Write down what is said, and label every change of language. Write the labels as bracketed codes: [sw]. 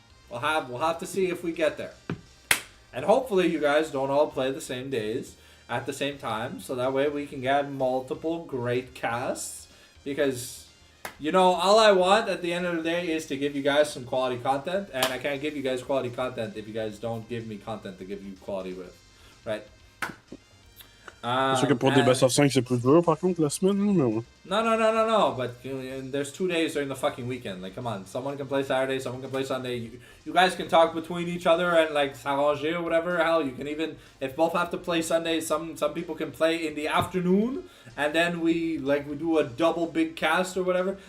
[en] We'll have to see if we get there. And hopefully you guys don't all play the same days at the same time, so that way we can get multiple great casts. Because, you know, all I want at the end of the day is to give you guys some quality content, and I can't give you guys quality content if you guys don't give me content to give you quality with, right? [fr] C'est sûr que pour des best of 5 c'est plus dur par contre la semaine, mais ouais. [en] No, but there's 2 days during the fucking weekend. Like, come on, someone can play Saturday, someone can play Sunday. You guys can talk between each other and like [fr] s'arranger [en] or whatever. Hell, you can even, if both have to play Sunday, some people can play in the afternoon, and then we do a double big cast or whatever.